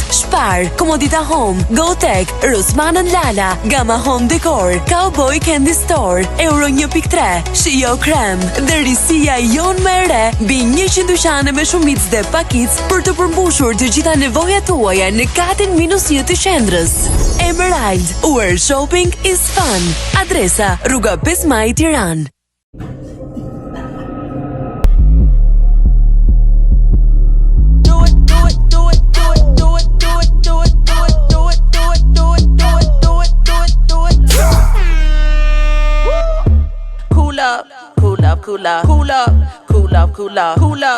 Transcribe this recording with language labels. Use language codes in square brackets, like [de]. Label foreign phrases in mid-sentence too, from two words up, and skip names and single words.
[sq] Spar, Comodita Home, GoTech, Rossmann & Lala, Gamma Home Decor, Cowboy Candy Store, Euro 1.3, Shio Krem, dhe risia jon më e re, mbi 100 dyqane me shumicë dhe pakicë për të përmbushur të gjitha nevojat tuaja në katin -1 të qendrës. [en] Emerald, where shopping is fun. [sq] Adresa Rruga 5 Maj, Tiranë. [en] Cool up, cool up, cool up, cool up, cool up, cool up, cool up.